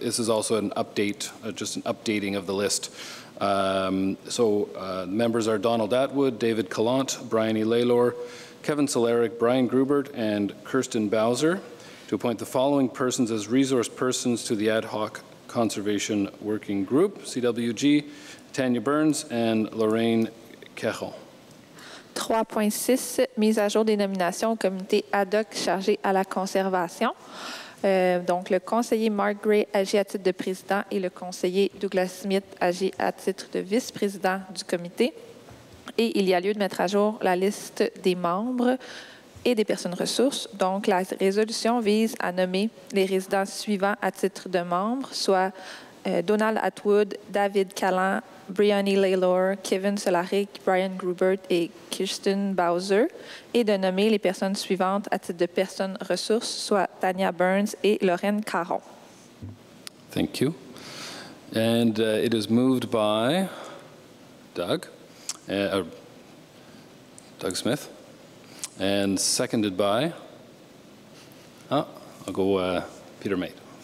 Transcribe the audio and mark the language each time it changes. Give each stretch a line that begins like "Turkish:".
English: This is also an update, just an updating of the list. Members are Donald Atwood, David Callant, Brian E. Laylor, Kevin Soleric, Brian Grubert, and Kirsten Bowser, to appoint the following persons as resource persons to the ad hoc conservation working group, CWG, Tanya Burns and Lorraine Kechel.
French: 3.6, mise à jour des nominations au comité ad hoc chargé à la conservation. Donc, le conseiller Mark Gray agit à titre de président et le conseiller Douglas Smith agit à titre de vice-président du comité. Et il y a lieu de mettre à jour la liste des membres et des personnes ressources. Donc, la résolution vise à nommer les résidents suivants à titre de membres, soit Donald Atwood, David Callant, Brianny Laylor, Kevin Solaric, Brian Grubert et Kirsten Bowser, et de nommer les personnes suivantes à titre de personnes ressources, soit Tanya Burns et Lorraine Caron.
English: Thank you. And it is moved by Doug Smith, and seconded by, I'll go Peter Mate.